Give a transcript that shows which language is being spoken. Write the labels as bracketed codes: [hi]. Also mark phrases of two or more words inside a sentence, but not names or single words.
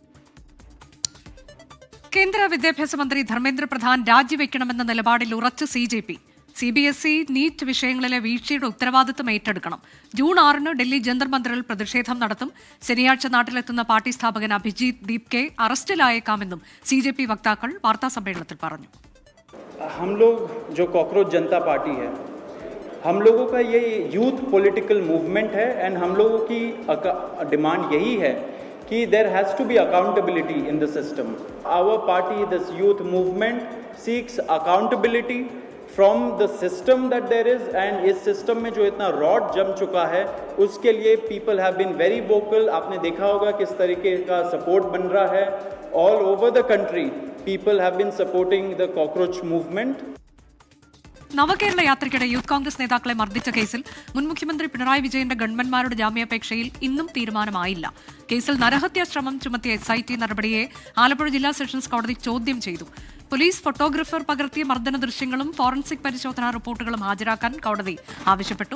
[ml] കേന്ദ്ര വിദ്യാഭ്യാസ മന്ത്രി ധർമ്മേന്ദ്ര പ്രധാൻ രാജിവെക്കണമെന്ന നിലപാടിൽ ഉറച്ച് CJP. CBSE നീറ്റ് വിഷയങ്ങളിലെ വീഴ്ചയുടെ ഉത്തരവാദിത്തം ഏറ്റെടുക്കണം. ജൂൺ 6 ഡൽഹി ജന്തർ മന്ദിറിൽ പ്രതിഷേധം നടത്തും. ശനിയാഴ്ച നാട്ടിലെത്തുന്ന പാർട്ടി സ്ഥാപകൻ അഭിജിത് ദീപ്കെ അറസ്റ്റിലായേക്കാമെന്നും CJP വക്താക്കൾ വാർത്താസമ്മേളനത്തിൽ പറഞ്ഞു. [hi] हम लोग जो कॉकरोच जनता पार्टी है, हम लोगों का ये [en] youth political movement [hi] है एंड हम लोगों की डिमांड यही है कि [en] there has to be accountability in the system. our party, this youth movement seeks accountability from the system that there is, and [hi] इस सिस्टम में जो इतना रॉड जम चुका है उसके लिए [en] people have been very vocal. [hi] आपने देखा होगा किस तरीके का सपोर्ट बन रहा है [en] all over the country. people have been supporting the cockroach movement. [ml] നവകേരള യാത്രയ്ക്കിടെ യൂത്ത് കോൺഗ്രസ് നേതാക്കളെ മർദ്ദിച്ച കേസിൽ മുൻ മുഖ്യമന്ത്രി പിണറായി വിജയന്റെ ഗൺമന്മാരുടെ ജാമ്യാപേക്ഷയിൽ ഇന്നും തീരുമാനമായില്ല. കേസിൽ നരഹത്യാ ശ്രമം ചുമത്തിയ SIT നടപടിയെ ആലപ്പുഴ ജില്ലാ സെഷൻസ് കോടതി ചോദ്യം ചെയ്തു. പോലീസ് ഫോട്ടോഗ്രാഫർ പകർത്തിയ മർദ്ദന ദൃശ്യങ്ങളും ഫോറൻസിക് പരിശോധനാ റിപ്പോർട്ടുകളും ഹാജരാക്കാൻ കോടതി ആവശ്യപ്പെട്ടു.